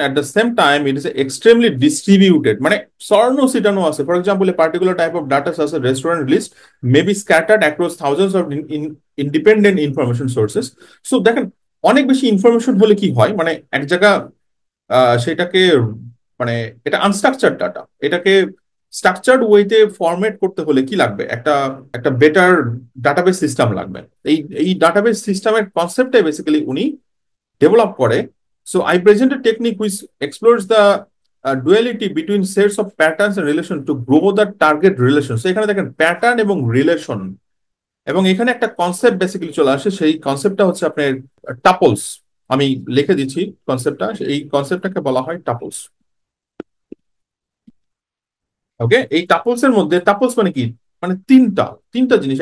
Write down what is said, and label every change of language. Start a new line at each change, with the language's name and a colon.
English: At the same time, it is extremely distributed.
Bangla: মানে সরানো ছিটানো আছে।
English: For example, a particular type of data such as restaurant list may be scattered across thousands of independent information sources.
Bangla: So দেখেন, অনেক বেশি information হলে কি হয়, মানে এক জায়গা সেটাকে, মানে এটা আনস্ট্রাকচার্ড ডাটা, এটাকে স্ট্রাকচার্ড ওয়েতে ফরম্যাট করতে হলে কি লাগবে? একটা একটা বেটার ডাটাবেস সিস্টেম লাগবে। এই এই ডাটাবেস সিস্টেমের কনসেপ্টটাই বেসিক্যালি উনি develop করে.
English: So I present a technique which explores the duality between sets of patterns and relation to grow the target relation.
Bangla: So এখানে দেখেন প্যাটার্ন এবং রিলেশন, এবং এখানে একটা কনসেপ্ট বেসিক্যালি চলে আসে। সেই কনসেপ্টটা হচ্ছে আপনার টাপলস। আমি লিখে দিচ্ছি কনসেপ্টটা। এই কনসেপ্টটাকে বলা হয় টাপলস। ওকে, এই টাপলস এর মধ্যে, টাপলস মানে কি? মানে তিনটা তিনটা জিনিস।